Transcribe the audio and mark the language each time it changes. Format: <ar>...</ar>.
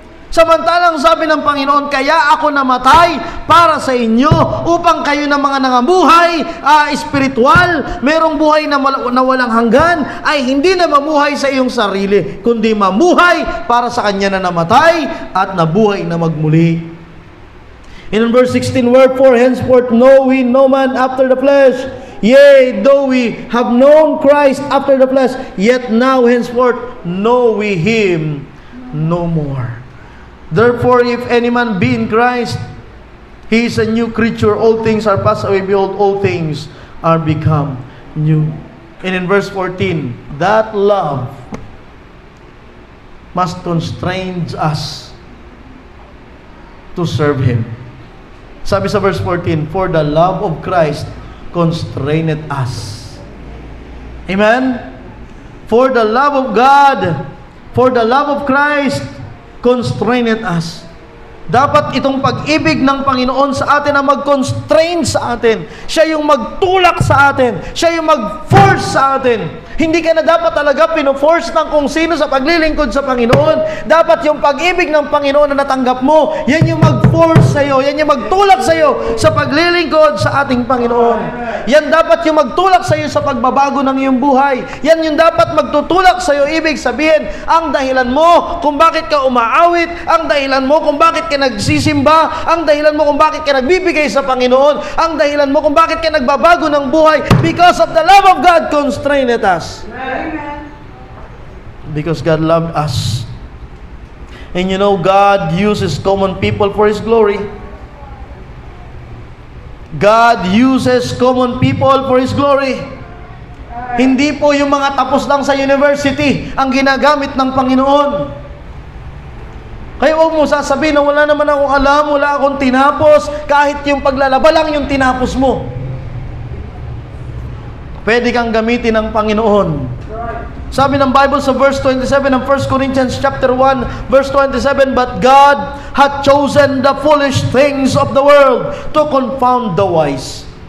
<tl>Samantalang sabi ng Panginoon, kaya ako namatay para sa inyo upang kayo na mga nangabuhay espiritual, merong buhay na walang hanggan, ay hindi na mamuhay sa iyong sarili, kundi mamuhay para sa Kanya na namatay at nabuhay na magmuli.</tl> <en>In verse 16, wherefore henceforth know we no man after the flesh. Yea, though we have known Christ after the flesh, yet now henceforth know we Him no more. Therefore, if any man be in Christ, he is a new creature. All things are passed away. Behold, all things are become new. And in verse 14, that love must constrain us to serve Him.</en> <tl>Sabi sa</tl> <en>verse 14, for the love of Christ constrained us. Amen? For the love of God, for the love of Christ constrained us.</en> <tl>Dapat itong pag-ibig ng Panginoon sa atin na mag-constrain sa atin. Siya yung magtulak sa atin. Siya yung mag-force sa atin. Hindi ka na dapat talaga pino-force ng kung sino sa paglilingkod sa Panginoon. Dapat yung pag-ibig ng Panginoon na natanggap mo, yan yung mag-force sa'yo. Yan yung magtulak sa'yo sa paglilingkod sa ating Panginoon. Yan dapat yung magtulak sa'yo sa pagbabago ng iyong buhay. Yan yung dapat magtutulak sa'yo. Ibig sabihin, ang dahilan mo kung bakit ka umaawit, ang dahilan mo kung bakit ka nagsisimba, ang dahilan mo kung bakit ka nagbibigay sa Panginoon, ang dahilan mo kung bakit ka nagbabago ng buhay,</tl> <en>because of the love of God constrained us. Amen. Because God loved us. And you know, God uses common people for His glory. God uses common people for His glory.</en> <tl>Hindi po yung mga tapos lang sa university ang ginagamit ng Panginoon. Kaya huwag mo sasabihin na wala naman akong alam, wala akong tinapos, kahit yung paglalaba lang yung tinapos mo. Pwede kang gamitin ng Panginoon. Sabi ng Bible sa</tl> <en>verse 27 ng 1 Corinthians chapter 1, verse 27, but God hath chosen the foolish things of the world to confound the wise.</en>